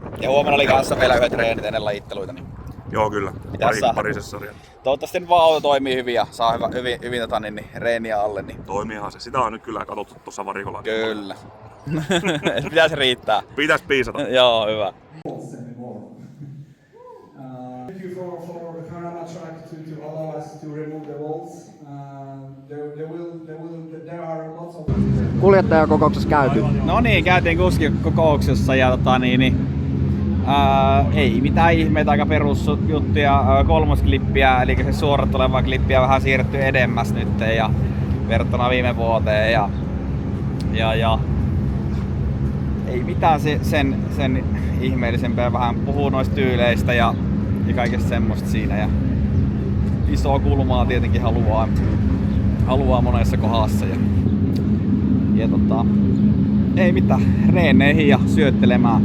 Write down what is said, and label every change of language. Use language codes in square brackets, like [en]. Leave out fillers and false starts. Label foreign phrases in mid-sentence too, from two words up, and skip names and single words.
[fi] Ja huomenna oli kanssa vielä yhdet treenit ennen lajitteluita. Niin. Joo, kyllä. Pari sessaria. Toivottavasti nyt vaan auto toimii hyvin ja saa hyvin reeniä alle. Niin. Toimiihan se. Sitä on nyt kyllä katsottu tuossa varikolla. Kyllä. Pitäisi riittää. Pitäisi piisata. Joo, hyvä. [en] Thank you for the Karama track to allow us to remove the walls. There are lots of... [fi] Kuljettajakokouksessa käyty. No niin, käytiin kuskikokouksessa ja ei mitään ihmeitä, aika perusjuttuja. 3. klippiä, eli se suorat oleva klippiä vähän siirretty edemmäs nyt ja verrattuna viime vuoteen ja ei mitään sen ihmeellisempää, vähän puhuu noista tyyleistä ja kaikesta semmoista siinä ja isoa kulmaa tietenkin haluaa monessa kohdassa ja ei mitään, reeneihin ja syöttelemään.